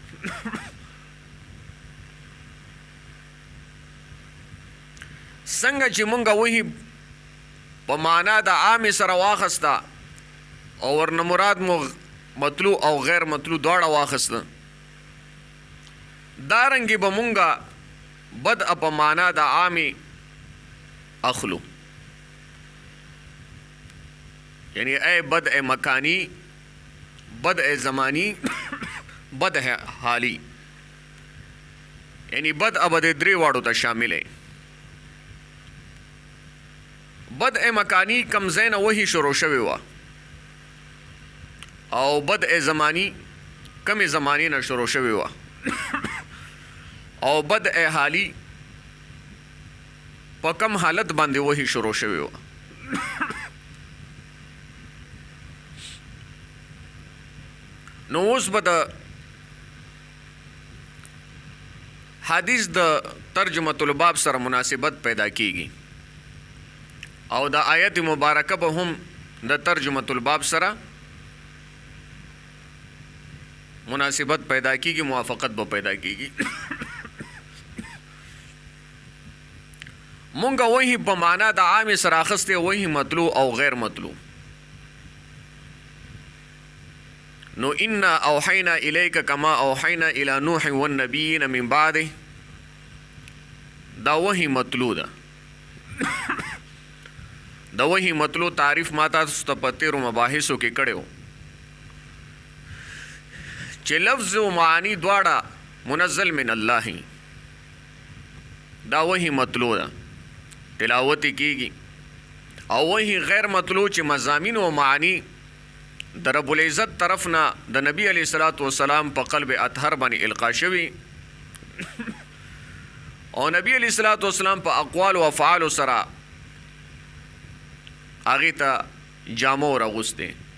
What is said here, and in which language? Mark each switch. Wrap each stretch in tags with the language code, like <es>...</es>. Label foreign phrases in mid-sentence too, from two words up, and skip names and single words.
<ps>څنګه چې مونږ وحی په معنا د عام سره واخسته او ورنه مراد مو مطلوع او غیر مطلوع دواړه واخسته دارنګي به مونږه بدء په معنا د عامي اخلو یعنی اے</ps> <ar>بدء مکانی بدء زمانی بدء حالی</ar> <ps>یعنی بدء به درې واړو ته شامل دی.</ps> <ar>بدء مکانی</ar> <ps>کم زین وحی شروع شوی و او</ps> <ar>بدء زمانی</ar> <ps>کم زمانی نه شروع شوی و او</ps> <ar>بدء حالی</ar> <ps>په کم حالت باندې وحی شروع شوی و. نو اوس به د حدیث د</ps> <ar>ترجمة الباب</ar> <ps>سره مناسبت پیدا کیږي او د آیت مبارکه به هم د</ps> <ar>ترجمة الباب</ar> <ps>سره مناسبت پیدا کیږي موافقت به پیدا کیږي. مونږه وحی په معنا د عام سره اخسته وحی مطلوع او غیر مطلوع.</ps> <ar>نو انا اوحینا الیک کما اوحینا الی نوح والنبیین من بعده</ar> <ps>دا وحی مطلوع ده. د وحی مطلوع تعریف ما تاسو ته په تیرو مباحثو کې کړو چې لفظ او معنی دواړه</ps> <ar>منزل من الله</ar> <ps>دا وحی مطلوع ده تلاوت کیږي او وحی غیر مطلوع چې مضامین او معنی د رب العزت طرف نه د نبی</ps> <ar>علیه الصلاۃ والسلام</ar> <ps>په قلب اطهر باندې القا شوی او نبی</ps> <ar>علیه الصلاۃ والسلام</ar> <ps>په اقوال او افعال سره هغه ته جامو راغوسته.</ps>